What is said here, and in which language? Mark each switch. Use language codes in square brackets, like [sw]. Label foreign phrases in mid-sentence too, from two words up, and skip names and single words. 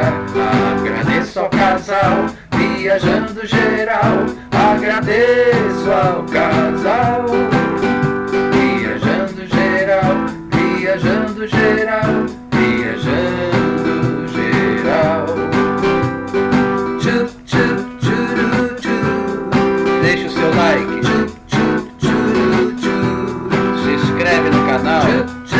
[pt] Agradeço ao casal, viajando geral. Agradeço ao casal, viajando geral, viajando geral, viajando geral. Tchup, tchup, tchuru, tchuru. Deixa o seu like. Tchup, tchup, tchuru, tchuru. Se inscreve no canal.